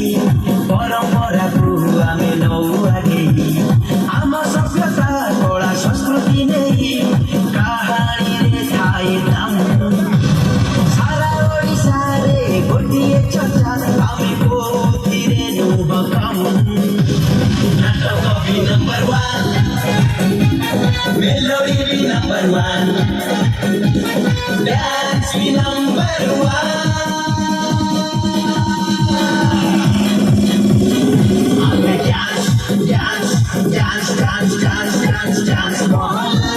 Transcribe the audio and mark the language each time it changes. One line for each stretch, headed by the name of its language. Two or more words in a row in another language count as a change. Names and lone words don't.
Odia: ପରମ୍ପରାକୁ ଆମେ ନଉ ଆଗେଇ ଆମ ସଭ୍ୟତା କଳା ସଂସ୍କୃତି ନେଇ କାହାଣୀରେ ଥାଏ ଦାମ ସାରା ଓଡ଼ିଶାରେ ଗୋଟିଏ ଚର୍ଚ୍ଚା ଆମେ କୋଉଥିରେ ନୁହଁ କମ ନାଟକ ବି
English: number one, melody be number one, dance be number one. I'm a dance, dance, dance, dance, dance, dance, dance ball.